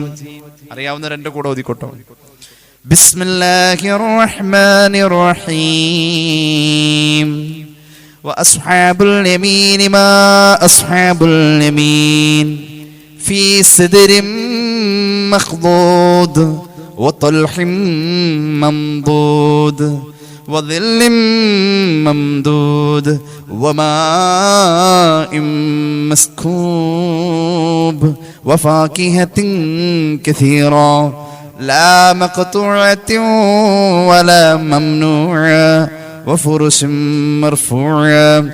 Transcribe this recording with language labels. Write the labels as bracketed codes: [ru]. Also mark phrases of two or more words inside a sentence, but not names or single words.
[ml] അറിയാവുന്ന രണ്ട് കൂടെ ഓതിക്കോട്ടോ. [ar] بسم الله الرحمن الرحيم. وأصحاب اليمين ما أصحاب اليمين في سدر مخضود وطلح ممدود وظل ممدود وماء مسكوب وفاكهة كثيرة لا مقطوعة ولا ممنوعة وفرش مرفوعة